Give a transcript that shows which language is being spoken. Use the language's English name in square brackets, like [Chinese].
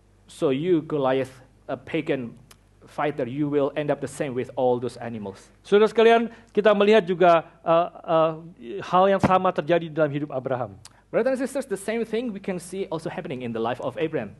[English] So you, Goliath, a pagan fighter, you will end up the same with all those animals. [Indonesian] Saudara sekalian, kita melihat juga hal yang sama terjadi dalam hidup Abraham. [English] Brothers and sisters, the same thing we can see also happening in the life of Abraham.